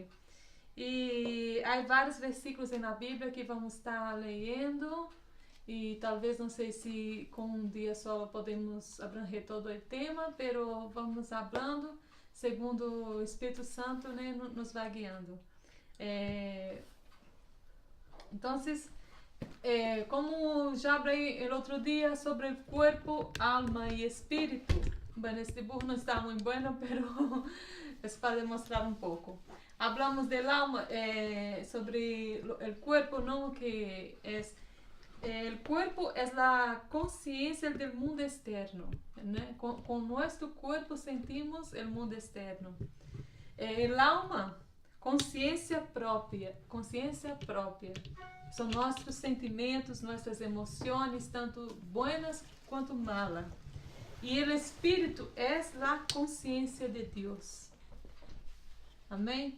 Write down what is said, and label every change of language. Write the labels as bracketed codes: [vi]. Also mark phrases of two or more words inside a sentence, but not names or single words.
[pt] E há vários versículos na Bíblia que vamos estar lendo e talvez, não sei se com um dia só podemos abranger todo o tema, pero vamos falando segundo o Espírito Santo, né, nos vai guiando. Então, como já falei o outro dia sobre o corpo, alma e espírito, [es] bueno, este dibujo [pt] não está muito [es] bueno, pero [pt] é para demonstrar um pouco. [es] Hablamos del alma, sobre el cuerpo, ¿no? Que es el cuerpo es la conciencia del mundo externo, ¿no? Con nuestro cuerpo sentimos el mundo externo. El alma, [pt] consciência própria. São nossos sentimentos, nossas emoções, tanto buenas quanto malas. E o espírito é a consciência de Deus. Amém?